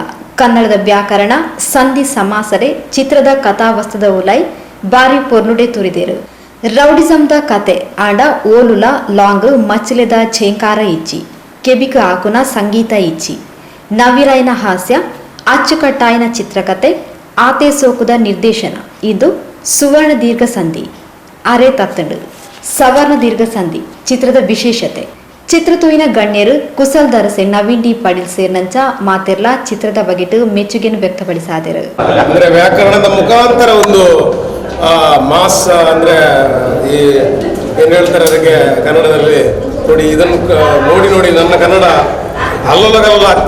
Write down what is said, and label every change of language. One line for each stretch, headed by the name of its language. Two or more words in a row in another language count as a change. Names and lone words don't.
Tulu: ಕನ್ನಡದ ವ್ಯಾಕರಣ ಸಂಧಿ ಸಮಾಸರೆ ಚಿತ್ರದ ಕಥಾವಸ್ತುದ ಉಲೈ ಬಾರಿ ಪೊರ್ಲುಡೆ ತುರಿದೇರು. ರೌಡಿಸಂದ ಕತೆ ಆಂಡ ಓಲುಲ ಲಾಂಗ್ ಮಚ್ಚಲೆದ ಛೇಂಕಾರ ಇಚ್ಚಿ ಕೆಬಿಕ ಆಕುನ ಸಂಗೀತ ಇಚ್ಚಿ ನವಿರಾಯನ ಹಾಸ್ಯ ಅಚ್ಚುಕಟ್ಟಾಯಿನ ಚಿತ್ರಕತೆ ಆತೆ ಸೋಕುದ ನಿರ್ದೇಶನ. ಇದು ಸುವರ್ಣ ದೀರ್ಘ ಸಂಧಿ ಅರೆ ತತ್ತಂಡು ಸವರ್ಣ ದೀರ್ಘ ಸಂಧಿ ಚಿತ್ರದ ವಿಶೇಷತೆ. ಚಿತ್ರತೂಯಿನ ಗಣ್ಯರು ಕುಸಲ್ ದರಸೆ ನವೀನ್ ಡಿ ಪಡೀಲ್ ಸೇರ್ನಂಚ ಮಾತೆರ್ಲ ಚಿತ್ರದ ಬಗೆಟು
Kannada: ಮೆಚ್ಚುಗೆಯನ್ನು ವ್ಯಕ್ತಪಡಿಸಿದರು. ಅಂದರೆ ವ್ಯಾಕರಣದ ಮುಖಾಂತರ ಒಂದು ಮಾಸ್ ಅಂದರೆ ಈ ಏನು ಹೇಳ್ತಾರೆ ಅದಕ್ಕೆ ಕನ್ನಡದಲ್ಲಿ ನೋಡಿ, ಇದನ್ನು ನೋಡಿ ನನ್ನ ಕನ್ನಡ ಅಲ್ಲಗಲ್ಲ ಆಗ್ತದೆ.